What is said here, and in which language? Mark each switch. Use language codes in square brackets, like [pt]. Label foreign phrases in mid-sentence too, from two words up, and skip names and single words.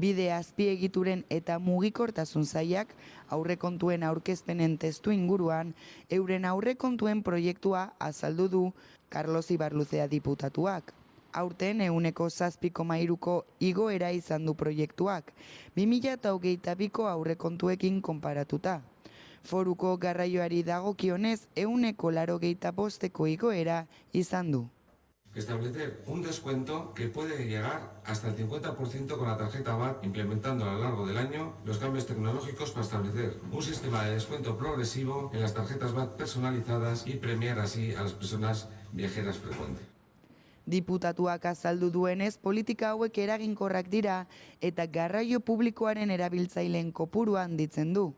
[eu] Bide azpiegituren eta mugikortasun sailak aurrekontuen aurkezpenen testu inguruan euren aurrekontuen proiektua azaldu du Carlos Ibarluzea diputatuak. Aurten 7,3ko igoera izan du proiektuak, 2022ko aurrekontuekin konparatuta. Foruko garraioari dagokionez 85ko igoera izan du. [es] Establecer un descuento que puede llegar hasta el 50% con la tarjeta VAT, implementando a lo largo del año los cambios tecnológicos para establecer un sistema de descuento progresivo en las tarjetas VAT personalizadas y premiar así a las personas viajeras frecuentes. [eu] Diputatuak azaldu duenez, politika hauek eraginkorrak dira eta garraio publikoaren erabiltzaileen kopurua handitzen du.